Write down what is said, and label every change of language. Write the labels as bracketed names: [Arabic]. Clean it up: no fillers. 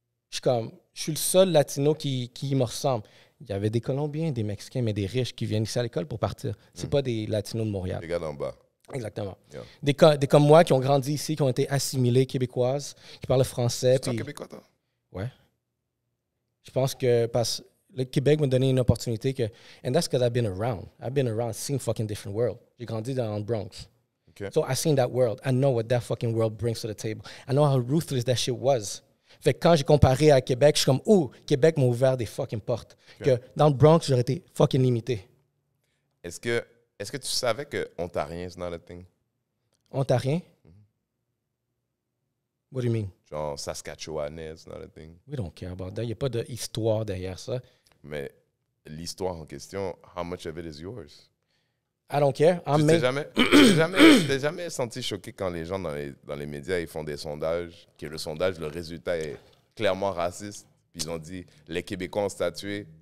[French] Je suis le seul latino qui me ressemble. Il y avait des Colombiens, des Mexicains, mais des riches qui viennent ici à l'école pour partir. C'est pas des latinos de Montréal. Les gars d'en bas. Exactement. [English] Yeah. [French] Des comme moi qui ont grandi ici, qui ont été assimilés québécoises, qui parlent français. Tu es québécois, toi? Ouais. Je pense que parce le Québec m'a donné une opportunité que... [English] And that's because I've been around. I've been around, seen fucking different world. [French] J'ai grandi dans le Bronx. [English] Okay. So I've seen that world. I know what that fucking world brings to the table. I know how ruthless that shit was. [French] Fait que quand j'ai comparé à Québec, je suis comme, oh, Québec m'a ouvert des fucking portes. [English] Okay. [French] Que dans le Bronx, j'aurais été fucking limité. Est-ce que tu savais que Ontarien [English] is not a thing? [French] Ontarien? [English] What do you mean? [French] Genre [English] Saskatchewanais is not a thing. We don't care about that. [French] Il n'y a pas d'histoire derrière ça. Mais l'histoire en question, [English] how much of it is yours? I don't care. [French] Tu t'es jamais senti choqué quand les gens dans les médias ils font des sondages, que le sondage, le résultat est clairement racistes, puis ils ont dit les Québécois ont statué.